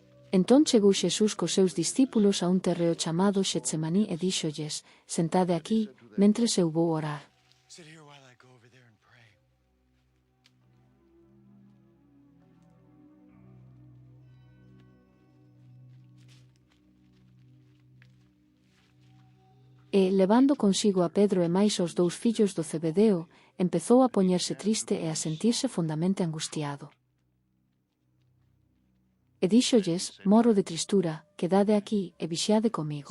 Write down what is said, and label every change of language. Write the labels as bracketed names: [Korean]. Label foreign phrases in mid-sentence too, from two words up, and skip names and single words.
[Galician] Entón chegou Xesús cos seus discípulos a un terreo chamado Xetsemaní e díxolles: Sentade aquí, mentres eu vou orar. [English] Sit here while I go over there and pray. [Galician] E, levando consigo a Pedro e máis os dous fillos do Zebedeo, empezou a poñerse triste e a sentirse fondamente angustiado. E díxolles: Moro de tristura, quedade aquí e vixiade comigo.